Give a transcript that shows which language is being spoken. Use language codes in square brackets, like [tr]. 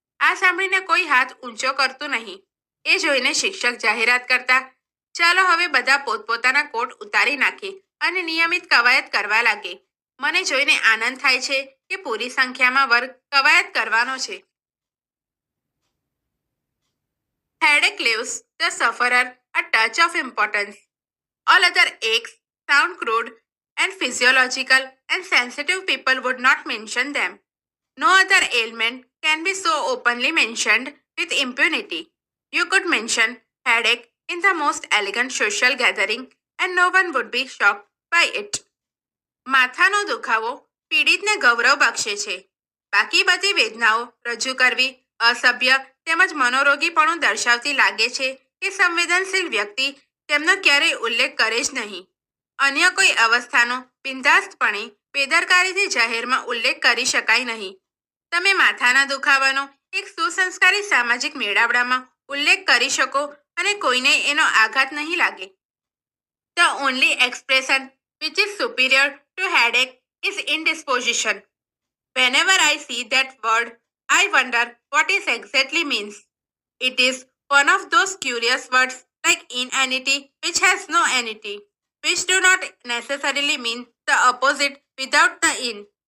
[gu] આ સાંભળીને કોઈ હાથ ઊંચો કરતું નહીં. એ જોઈને શિક્ષક જાહેરાત કરતા, "ચાલો હવે બધા પોતપોતાના કોટ ઉતારી નાખે અને નિયમિત કવાયત કરવા લાગે." મને જોઈને આનંદ થાય છે કે પૂરી સંખ્યામાં વર્ગ કવાયત કરવાનો છે. [en] Headache leaves the sufferer a touch of importance. All other aches sound crude and physiological, and sensitive people would not mention them. No other ailment can be so openly mentioned with impunity. You could mention headache in the most elegant social gathering, and no one would be shocked by it. [gu] માથાનો દુખાવો પીડિતને ગૌરવ બક્ષે છે. બાકી બધી વેદનાઓ રજૂ કરવી અસભ્ય તેમજ મનોરોગીપણું દર્શાવતી લાગે છે કે સંવેદનશીલ વ્યક્તિ તેમનો ક્યારેય ઉલ્લેખ કરે જ નહીં. અન્ય કોઈ અવસ્થાનો બિંદાસ્તપણે બેદરકારીથી જાહેરમાં ઉલ્લેખ કરી શકાય નહીં. તમે માથાના દુખાવાનો એક સુસંસ્કારી સામાજિક મેળાવડામાં ઉલ્લેખ કરી શકો અને કોઈને એનો આઘાત નહીં લાગે. [en] The only expression which is superior to headache is indisposition. Whenever I see that word, I wonder what it exactly means. It is one of those curious words like inanity, which has no anity, which do not necessarily mean the opposite without the in.